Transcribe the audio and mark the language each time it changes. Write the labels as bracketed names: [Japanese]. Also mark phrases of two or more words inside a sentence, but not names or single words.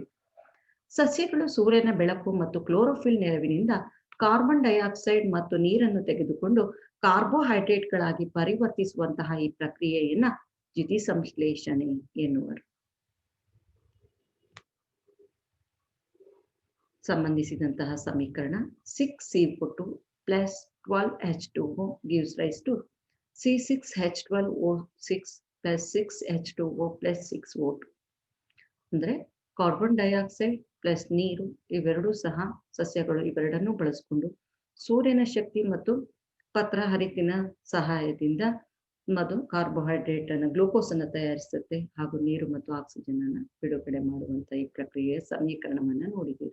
[Kannada] ಸಸ್ಯಗಳು ಸೂರ್ಯನ ಬೆಳಕು ಮತ್ತು ಕ್ಲೋರೋಫಿಲ್ ನೆರವಿನಿಂದ [English] carbon dioxide [Kannada] ಮತ್ತು ನೀರನ್ನು ತೆಗೆದುಕೊಂಡು ಕಾರ್ಬೋಹೈಡ್ರೇಟ್ಗಳಾಗಿ ಪರಿವರ್ತಿಸುವಂತಹ ಈ ಪ್ರಕ್ರಿಯೆಯನ್ನ ದ್ಯುತಿ ಸಂಶ್ಲೇಷಣೆ ಎನ್ನುವರು. ಸಂಬಂಧಿಸಿದಂತಹ ಸಮೀಕರಣ [English] 6CO2 plus 12H2O gives rise to C6H12O6 plus 6H2O plus 6O2. [Kannada] ಅಂದ್ರೆ [English] carbon dioxide plus [Kannada] ನೀರು ಇವೆರಡೂ ಸಹ ಸಸ್ಯಗಳು ಇವೆರಡನ್ನು ಬಳಸಿಕೊಂಡು ಸೂರ್ಯನ ಶಕ್ತಿ ಮತ್ತು ಪತ್ರಹರಿತಿನ ಸಹಾಯದಿಂದ ಕಾರ್ಬೋಹೈಡ್ರೇಟ್ ಅನ್ನು, ಗ್ಲೂಕೋಸ್ ಅನ್ನು ತಯಾರಿಸುತ್ತೆ, ಹಾಗೂ ನೀರು ಮತ್ತು ಆಕ್ಸಿಜನ್ ಅನ್ನು ಬಿಡುಗಡೆ ಮಾಡುವಂತ ಈ ಪ್ರಕ್ರಿಯೆಯ ಸಮೀಕರಣವನ್ನ ನೋಡಿದ್ದೀವಿ.